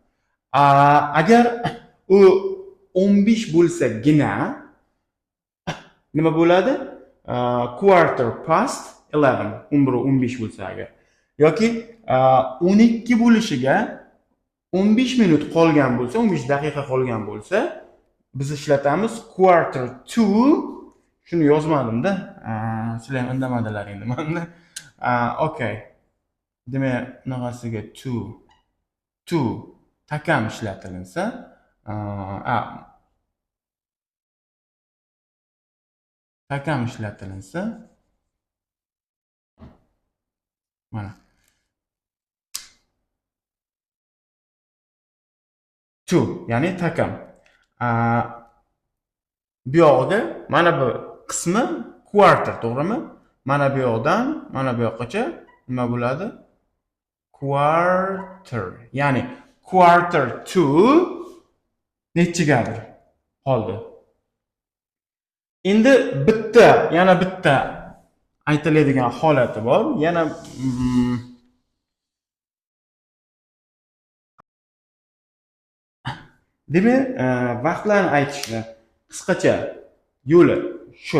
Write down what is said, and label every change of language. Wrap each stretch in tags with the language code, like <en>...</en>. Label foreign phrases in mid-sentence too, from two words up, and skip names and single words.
<uz>Agar u 15 bo'lsagina nima bo'ladi?</uz> <en>Quarter past</en> <uz>11, 11:15 bo'lsa agar. Yoki 12 bo'lishiga 15 minut qolgan bo'lsa, 15 daqiqa qolgan bo'lsa, biz ishlatamiz</uz> <en>quarter to.</en> <uz>Shuni yozmadim-da. Sizlar ham indamadilar endi menda. Okay. Demak, bunaqasiga to takam ishlatilinsa, takam ishlatilinsa, mana to, ya'ni takam. Bu yoqda mana bu qismi quarter, to'g'rimi? Mana bu yoqdan mana bu yoqqacha nima bo'ladi? Quarter. Ya'ni</uz> <en>quarter to</en> <uz>nechigadir qoldi. Endi yana bitta aytiladigan holati bor. Yana demak, vaqtlarni aytishni qisqacha yo'li shu.</uz>